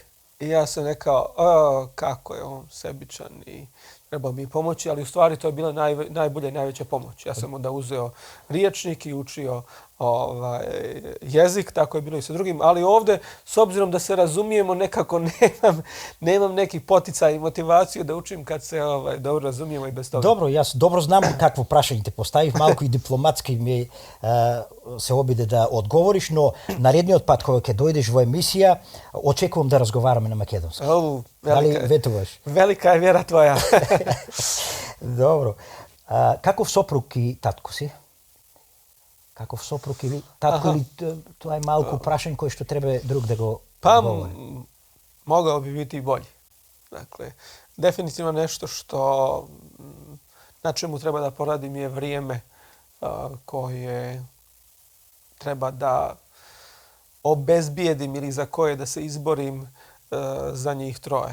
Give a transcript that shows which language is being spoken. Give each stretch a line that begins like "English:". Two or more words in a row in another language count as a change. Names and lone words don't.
Bosnian: I ja sam rekao, kako je on sebičan i trebao mi pomoći, ali u stvari to je bila najbolja i najveća pomoć. Ja sam onda uzeo riječnik i učio jezik, tako je bilo i sa drugim, ali ovdje, s obzirom da se razumijemo, nekako nemam neki poticaj i motivaciju da učim kad se dobro razumijemo i bez toga. Dobro,
Macedonian: јас dobro знам какво прашање те поставив, малку и дипломатски ми се обиде да одговориш, но наредниот пат кога ќе дојдеш во емисија, очекувам да разговараме на македонски. Дали ветуваш? Велика е вера твоја. Добро. Каков сопруг и татко си? Каков сопруг или татко, или тоа е малку прашање кој што треба друг да го
Bosnian: odgovori? Mogao bi biti i bolji. Dakle, definitivno nešto na čemu treba da poradim je vrijeme koje treba da obezbijedim ili za koje da se izborim za njih troje.